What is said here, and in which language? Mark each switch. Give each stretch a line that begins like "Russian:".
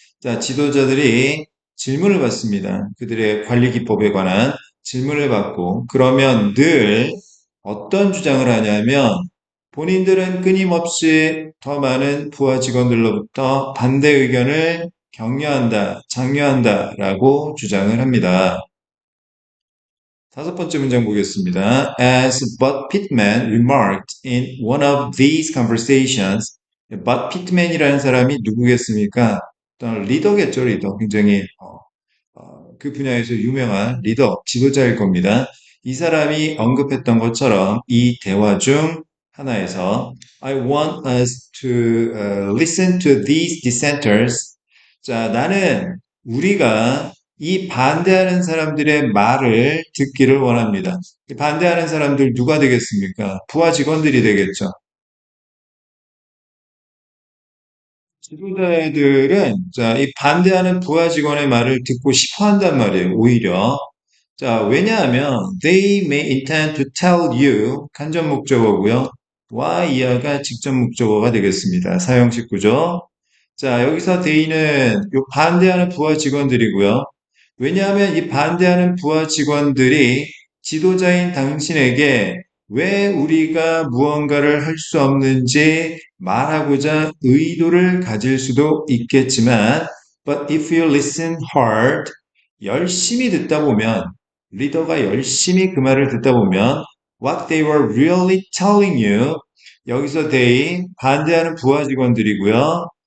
Korean: 자, 지도자들이 질문을 받습니다. 그들의 관리 기법에 관한 질문을 받고, 그러면 늘 어떤 주장을 하냐면, 본인들은 끊임없이 더 많은 부하 직원들로부터 반대 의견을 격려한다, 장려한다, 라고 주장을 합니다. 다섯 번째 문장 보겠습니다.
English: As Bud Pittman remarked in one of these conversations, Bud Pittman
Korean: 이라는 사람이 누구겠습니까? 일단 리더겠죠, 리더. 굉장히 그 분야에서 유명한 리더, 지도자일 겁니다. 이 사람이 언급했던 것처럼 이 대화 중 하나에서
English: I want us to listen to these dissenters.
Korean: 자, 나는 우리가 이 반대하는 사람들의 말을 듣기를 원합니다. 이 반대하는 사람들 누가 되겠습니까? 부하 직원들이 되겠죠. 지도자들은 자, 이 반대하는 부하 직원의 말을 듣고 싶어 한단 말이에요, 오히려. 자, 왜냐하면
English: they may intend to tell you
Korean: 간접 목적어고요. why 이하가 직접 목적어가 되겠습니다. 사용식 구조. 자, 여기서 they는 요 반대하는 부하 직원들이고요. 왜냐하면 이 반대하는 부하 직원들이 지도자인 당신에게 왜 우리가 무언가를 할 수 없는지 말하고자 의도를 가질 수도 있겠지만,
English: but if you listen hard,
Korean: 열심히 듣다 보면, 리더가 열심히 그 말을 듣다 보면,
English: what they were really telling you,
Korean: 여기서 they, 반대하는 부하 직원들이고요.